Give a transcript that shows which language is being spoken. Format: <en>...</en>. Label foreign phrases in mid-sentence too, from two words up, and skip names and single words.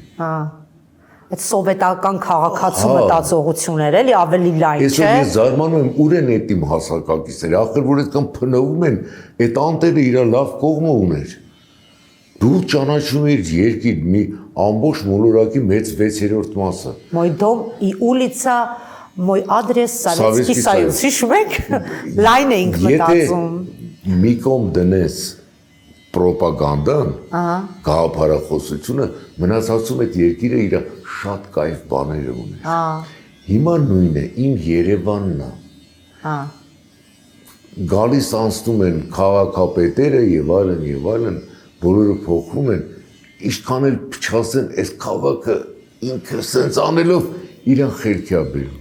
<hy>Այդ սովետական քաղաքացու մտածողություններ էլի ավելի լայն, չէ։ Այսօր ես զարմանում եմ, ուր են այդ իմ հասակակիցները, ախր որ այդքան փնովում են, այդ անտերը իր լավ կողմը ուներ։ Դու ճանաչում ես երկիր մի ամբողջ մոլորակի մեծ 6/3 մասը։</hy> <ru>Мой дом и улица, мой адрес Советский Союз։</ru> <hy>Հիշում եք։ Լայն էինք մտածում։ Եթե մի կողմ դնես պրոպագանդան, գաղափարախոսությունը, մնացածում այդ երկիրը իր շատ կայֆ բաները ուներ։ Հիմա նույնն է, իմ Երևանն է։ Գալիս անցնում են քաղաքապետերը եւ այլն, բոլորը փոխվում են, ինչքան էլ փչացեն, այս քաղաքը ինքը սենց անելով իրան խելքի է բերում։</hy>